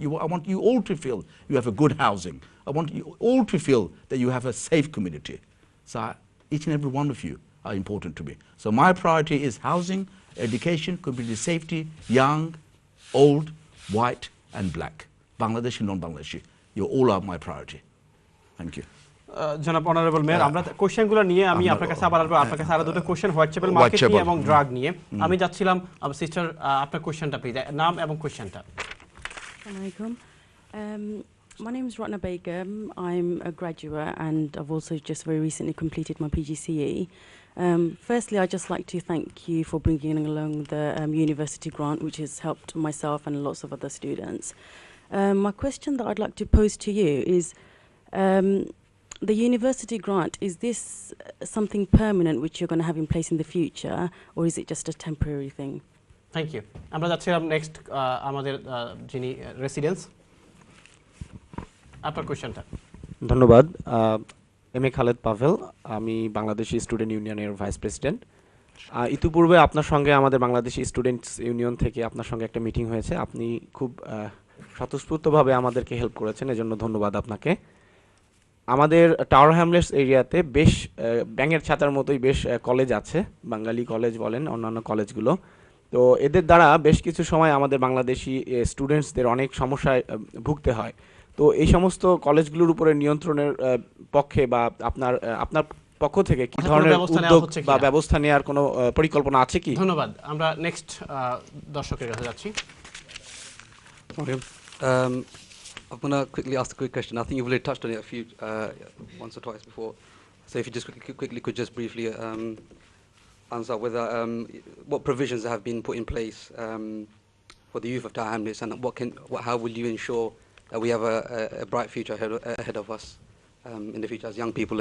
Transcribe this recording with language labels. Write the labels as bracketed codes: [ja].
[en] I want you all to feel you have a good housing. I want you all to feel that you have a safe community. So each and every one of you are important to me. So my priority is housing, education, community safety, young, old, white and black. Bangladeshi, non-Bangladeshi. You all are my priority. Thank you. [bn] জনাব honourable mayor, আমরা কোশ্চেনগুলো নিয়ে আমি আপনার কাছে আবার আসবো। আপনার কাছে আরো দুটো কোশ্চেন হোয়াটসঅ্যাপের মার্কেট নিয়ে এবং ড্রাগ নিয়ে। আমি যাচ্ছিলাম সিস্টার, আপনার কোশ্চেনটা প্লিজ, নাম এবং কোশ্চেনটা। [en] Assalamualaikum. My name is Ratna Begum. I'm a graduate and I've also just very recently completed my PGCE. Firstly, I'd just like to thank you for bringing along the university grant, which has helped myself and lots of other students. My question that I'd like to pose to you is, the university grant, is this something permanent which you're going to have in place in the future, or is it just a temporary thing? Thank you. [bn] আমরা যাচ্ছিলাম next আমাদের যিনি residence, আপনার কোশ্চেনটা। ধন্যবাদ। M A Khaled Pavel, আমি Bangladeshi student ইউনিয়নের vice president. ইতিপূর্বে আপনার সঙ্গে আমাদের বাংলাদেশি স্টুডেন্টস ইউনিয়ন থেকে আপনার সঙ্গে একটা মিটিং হয়েছে। আপনি খুব স্বতঃস্ফূর্তভাবে আমাদেরকে হেল্প করেছেন, এজন্য ধন্যবাদ আপনাকে। আমাদের টাওয়ার হ্যামলেটস এরিয়াতে বেশ ব্যাঙের ছাতার মতোই বেশ কলেজ আছে, বাঙালি কলেজ বলেন, অন্যান্য কলেজগুলো। তো এদের দ্বারা বেশ কিছু সময় আমাদের বাংলাদেশি স্টুডেন্টসদের অনেক সমস্যায় ভুগতে হয়। তো এই সমস্ত কলেজগুলোর উপরে নিয়ন্ত্রণের পক্ষে বা আপনার পক্ষ থেকে কি ধরনের উদ্যোগ বা ব্যবস্থা নেওয়ার কোনো পরিকল্পনা আছে কি? ধন্যবাদ। আমরা নেক্সট দর্শকের কাছে যাচ্ছি। [en] I'm going to quickly ask a quick question. I think you've already touched on it a few once or twice before. So if you just quickly could just briefly answer whether what provisions have been put in place for the youth of Tower Hamlets, and how will you ensure that we have a bright future ahead of us in the future as young people?